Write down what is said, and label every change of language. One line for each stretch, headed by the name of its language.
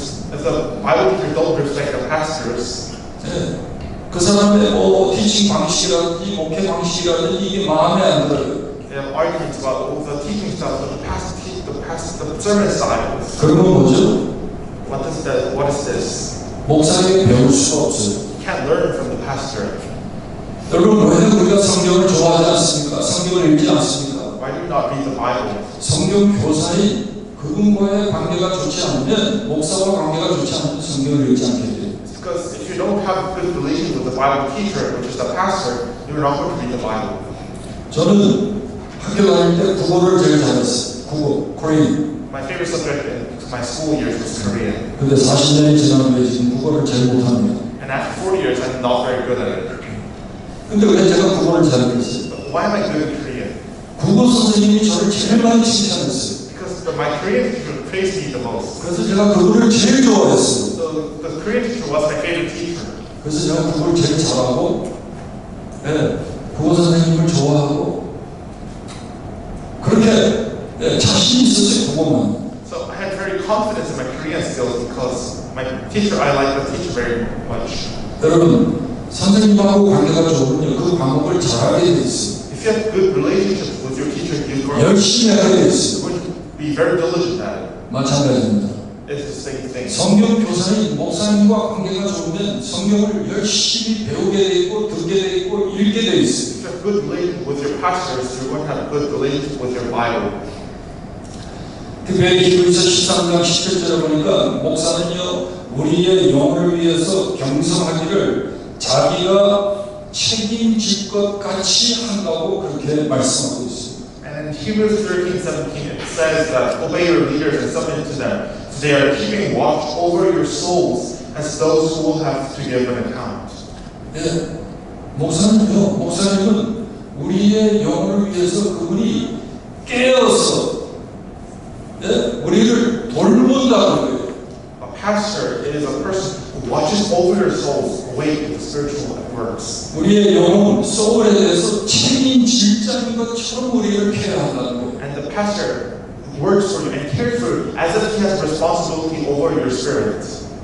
English: If the Bible teacher don't respect the pastors,
Korean: 네. 그 사람의 티칭 방식이라든지 목회 방식이라든지 이게 마음에 안 들어요.
English: they have arguments about the teaching style, the sermon style.
Korean: 그러면 뭐죠?
English: What is this?
Korean: 목사에게 배울 수가 없어요.
English: You can't learn from the pastor.
Korean: 여러분 왜 우리가 성경을 좋아하지 않습니까? 성경을 읽지 않습니까?
English: Why do you not read the Bible?
Korean: 성경 교사인 그분과의 관계가 좋지 않으면 목사와 관계가 좋지 않으면 성경을 읽지 않게 돼요.
English: It's because if you don't have good relations with the Bible teacher, which is the pastor, you're not going to read the Bible.
Korean: 저는 학교 다닐 때 국어를 제일 잘했어요. 국어, 코리안.
English: My favorite subject in my school years was Korean.
Korean: 근데 40년이 지난 후에 지금 국어를 제일 못합니다.
English: And after 40 years, I'm not very good at it.
Korean: 근데 왜 제가 국어를 잘했어요?
English: But why am I good at Korean?
Korean: 국어 선생님이 저를 제일 많이 칭찬했어요.
English: Because my Korean teacher praised me the most.
Korean: 그래서 제가 그거를 제일 좋아했어요.
English: So the Korean teacher was my favorite teacher.
Korean: 그래서 제가 국어를 제일 잘하고, 예, 국어 선생님을 좋아하고, 그렇게 예, 자신 있었어요, 국어만.
English: So I had very confidence in my Korean skills because my teacher, I liked the teacher very much.
Korean: 여러분, 선생님하고 관계가 좋으면 그 과목을 잘하게 돼 있어요.
English: If you have good relationships with your teacher, you grow.
Korean: 열심히 하게 돼 있어요.
English: You would be very diligent at it.
Korean: 마찬가지입니다.
English: It's the same thing.
Korean: 성경 교사인 목사님과 관계가 좋으면 성경을 열심히 배우게 돼 있고 듣게 돼 있고 읽게 돼 있어요.
English: If you have good relationship with your pastors, you're going to have good relationship with your Bible.
Korean: 특별히 히브리서 13장 17절에 보니까 목사는요 우리의 영혼을 위해서 경성하기를 자기가 책임질 것 같이 한다고 그렇게 말씀하고 있어요.
English: And in Hebrews 13:17 it says that obey your leaders and submit to them. They are keeping watch over your souls as those who will have to give an account.
Korean: 예, 목사님은 우리의 영혼을 위해서 그분이 깨어서 예, 우리를 돌본다는 거예요.
English: A pastor is a person who watches over your souls, awake to the spiritual works.
Korean: 우리의 영혼, 소울에 대해서 책임질 자인 것처럼 우리를 케어한다는 거예요.
English: And the pastor works for you and cares for you as if he has responsibility over your spirit.